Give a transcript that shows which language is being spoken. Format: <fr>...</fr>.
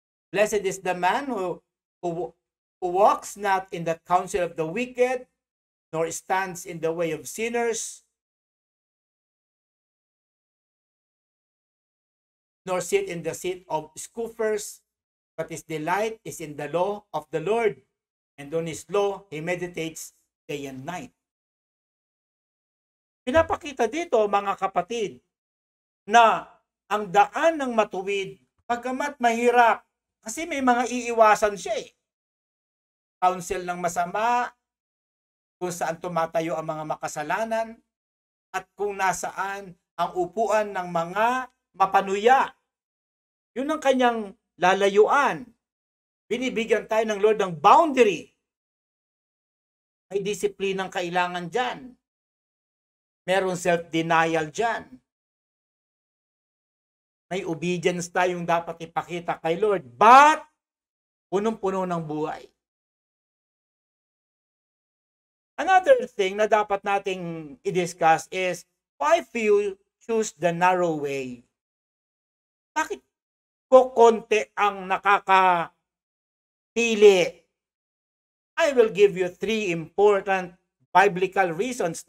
<en>Blessed is the man who walks not in the counsel of the wicked, nor stands in the way of sinners, nor sit in the seat of scoffers, but his delight is in the law of the Lord, and on his law he meditates day and night.</en> <tl>Pinapakita dito, mga kapatid, na ang daan ng matuwid, pagkamat mahirap, kasi may mga iiwasan siya eh. Counsel ng masama, kung saan tumatayo ang mga makasalanan, at kung nasaan ang upuan ng mga mapanuya. Yun ang kanyang lalayuan. Binibigyan tayo ng Lord ng boundary. May disiplinang kailangan dyan. Merong self-denial dyan. May obedience tayong dapat ipakita kay Lord. But, punong-puno ng buhay.</tl> <en>Another thing</en> <tl>na dapat nating i-discuss</tl> <en>is, why few choose the narrow way?</en> <tl>Bakit konti ang nakakapili?</tl> <en>I will give you 3 important biblical reasons.</en>